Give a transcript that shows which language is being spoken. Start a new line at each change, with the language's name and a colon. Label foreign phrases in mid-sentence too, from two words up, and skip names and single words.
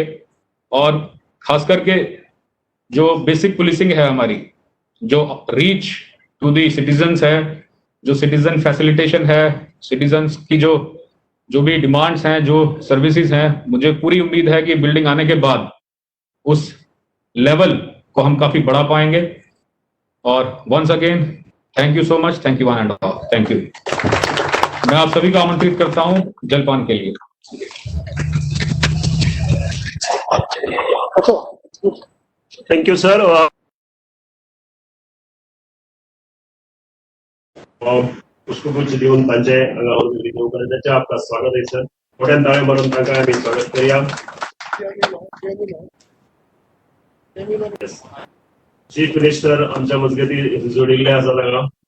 Hindi: और खास करके जो
English: basic policing
Hindi: है हमारी, जो
English: reach to the citizens
Hindi: है, जो
English: citizen facilitation
Hindi: है, सिटीजन्स की जो भी डिमांड्स हैं, जो सर्विसेज हैं, मुझे पूरी उम्मीद है कि बिल्डिंग आने के बाद उस लेवल को हम काफी बढ़ा पाएंगे।
English: और once again thank you so much, thank you one and all, thank you.
Hindi: मैं आप सभी को आमंत्रित करता हूं जलपान के लिए।
English: thank you sir.
Konkani: पुष्पगुच्छ देऊन तांचे अंगावर रिलीव करण्याचे
Hindi: आपका स्वागत
Konkani: आहे सर. मोठ्यान ताळे मारून तांकां आमी स्वागत करूया.
English: chief minister
Konkani: आमच्या मजगती जोडिल्ले आसा तांकां.